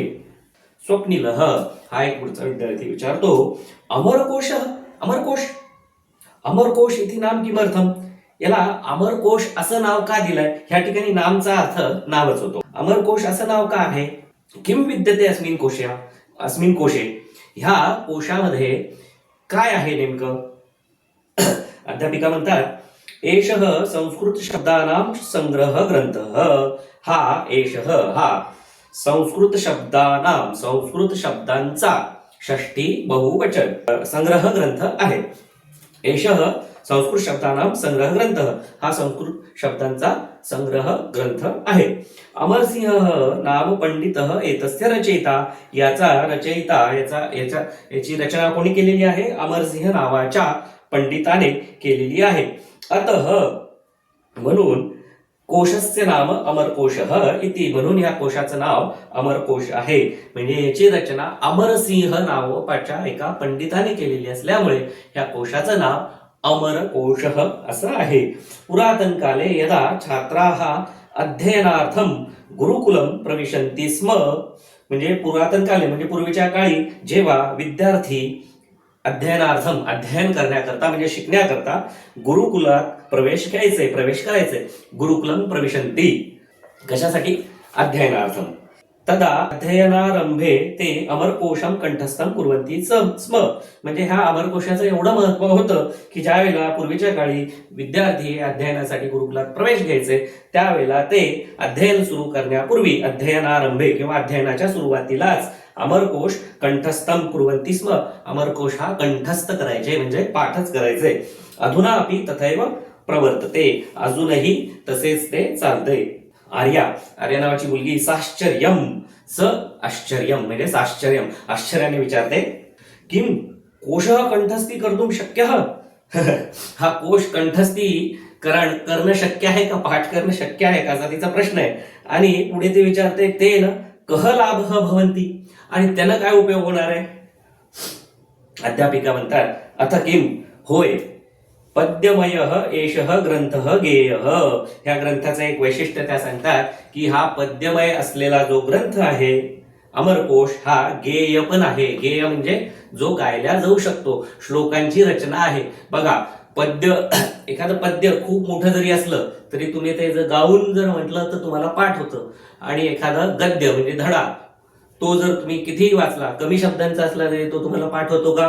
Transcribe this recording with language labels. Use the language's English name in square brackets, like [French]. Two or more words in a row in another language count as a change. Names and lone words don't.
[Marathi] स्वप्निलः हा एक पुढचा विद्यार्थी विचारतो अमरकोश अमरकोश [Sanskrit] अमरकोश इति नाम किमर्थम. [Marathi] याला अमरकोश असं नाव का दिलंय? ह्या ठिकाणी नामचा अर्थ नावच होतो. अमरकोश असं नाव का आहे? [Sanskrit] किम विद्यते अस्मिन कोशे, [Marathi] ह्या कोशामध्ये काय आहे नेमकं? अध्यापिका म्हणतात [Sanskrit] एषः संस्कृत शब्दानां संग्रह ग्रंथः, [Marathi] हा संस्कृत शब्दांचा षष्ठी बहुवचन संग्रह ग्रंथ आहे. [Sanskrit] एषः संस्कृत शब्दानां संग्रह ग्रंथ, [Marathi] हा संस्कृत शब्दांचा संग्रह ग्रंथ आहे. [Sanskrit] अमरसिंह नाम पंडितः एतस्य रचयिता, [Marathi] याची रचना कोणी केलेली आहे? अमरसिंह नावाच्या पंडिताने केलेली आहे. [Sanskrit] अतः म्हणून कोशस्य नाम अमरकोशः इति, [Marathi] म्हणून या कोशाचं नाव अमरकोश आहे. म्हणजे याची रचना अमरसिंह नावाच्या एका पंडिताने केलेली असल्यामुळे या कोशाचं नाव अमरकोशः असं आहे. [Sanskrit] पुरातन काले यदा छात्राः अध्ययनार्थम गुरुकुलम प्रविशन्ति स्म, [Marathi] म्हणजे [Sanskrit] पुरातन काले [Marathi] म्हणजे पूर्वीच्या काळी जेव्हा विद्यार्थी अध्ययनार्थम अध्ययन करण्याकरता म्हणजे शिकण्याकरता गुरुकुलात प्रवेश करायचे, [Sanskrit] गुरुकुलम प्रविशन्ति, कशासाठी? अध्ययनार्थम. तदा अध्ययनारंभे ते अमरकोशम कंठस्थम कुर्वन्ति स्म, [Marathi] म्हणजे ह्या अमरकोशाचं एवढं महत्व होतं की ज्या वेळेला पूर्वीच्या काळी विद्यार्थी अध्ययनासाठी गुरुकुलात प्रवेश घ्यायचे त्यावेळेला ते अध्ययन सुरू करण्यापूर्वी अध्ययनारंभे किंवा अध्ययनाच्या सुरुवातीलाच अमरकोश [Sanskrit] कंठस्थम कुर्वन्ति स्म, [Marathi] अमरकोश हा कंठस्थ करायचे म्हणजे पाठच करायचे. [Sanskrit] अधुना अपि तथैव प्रवर्तते, [Marathi] अजूनही तसेच ते चालते. आर्या नावाची मुलगी आश्चर्यम म्हणजे साश्चर्यम, आश्चर्याने विचारते [Sanskrit] किम कोशः कंठस्थी कर्तुं शक्यः, [Marathi] हा कोश कंठस्थी करणं शक्य आहे का? पाठ करणं शक्य आहे का? असा तिचा प्रश्न आहे. आणि पुढे ते विचारते [Sanskrit] तेन कह लाभः भवन्ति, [Marathi] आणि त्यानं काय उपयोग होणार आहे? अध्यापिका म्हणतात [Sanskrit] अथ किम, होय पद्यमयः एषः ग्रंथः गेयः, [Marathi] ह्या ग्रंथाचं एक वैशिष्ट्य त्या सांगतात की हा पद्यमय असलेला जो ग्रंथ आहे अमरकोश हा गेय पण आहे. गेय म्हणजे जो गायला जाऊ शकतो, श्लोकांची रचना आहे. बघा एखादं पद्य खूप मोठं जरी असलं तरी तुम्ही ते जर गाऊन जर म्हटलं तर तुम्हाला पाठ होतं, आणि एखादं गद्य म्हणजे धडा तो जर तुम्ही कितीही वाचला, कमी शब्दांचा असला तरी तो तुम्हाला पाठ होतो का?